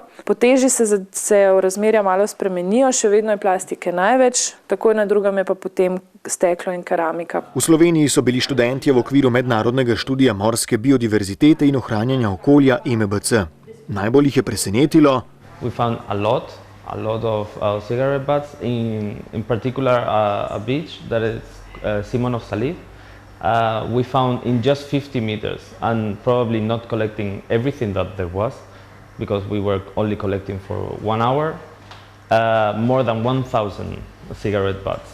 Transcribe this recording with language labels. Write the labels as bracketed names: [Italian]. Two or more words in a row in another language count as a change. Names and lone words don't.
[Slovenian] Po teži se razmerja malo spremenijo, še vedno je plastike največ, takoj na drugem je pa potem steklo in keramika. V Sloveniji so bili študentje v okviru mednarodnega študija morske biodiverzitete in ohranjanja okolja EMBC. Najbolj jih je presenetilo. [English] We found a lot of cigarette butts, in particular a beach that is Simonov Saliv. We found in just 50 meters, and probably not collecting everything that there was, because we were only collecting for 1 hour, more than 1,000 cigarette butts.